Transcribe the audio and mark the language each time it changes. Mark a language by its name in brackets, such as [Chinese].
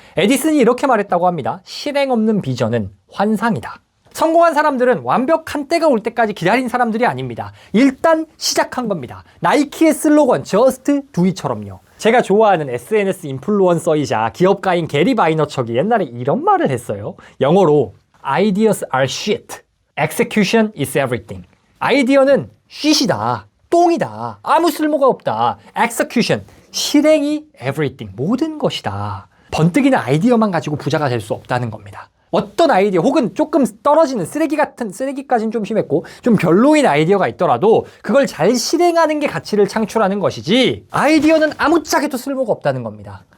[Korean] 에디슨이 이렇게 말했다고 합니다. 실행 없는 비전은 환상이다. 성공한 사람들은 완벽한 때가 올 때까지 기다린 사람들이 아닙니다. 일단 시작한 겁니다. 나이키의 슬로건 Just Do It처럼요. 제가 좋아하는 SNS 인플루언서이자 기업가인 게리 바이너척이 옛날에 이런 말을 했어요. 영어로 [English] Ideas are shit. Execution is everything. [Korean] 아이디어는 shit이다. 똥이다. 아무 쓸모가 없다. Execution. 실행이 everything. 모든 것이다. 번뜩이는 아이디어만 가지고 부자가 될 수 없다는 겁니다. 어떤 아이디어 혹은 조금 떨어지는 쓰레기까지는 좀 심했고 좀 별로인 아이디어가 있더라도 그걸 잘 실행하는 게 가치를 창출하는 것이지, 아이디어는 아무짝에도 쓸모가 없다는 겁니다.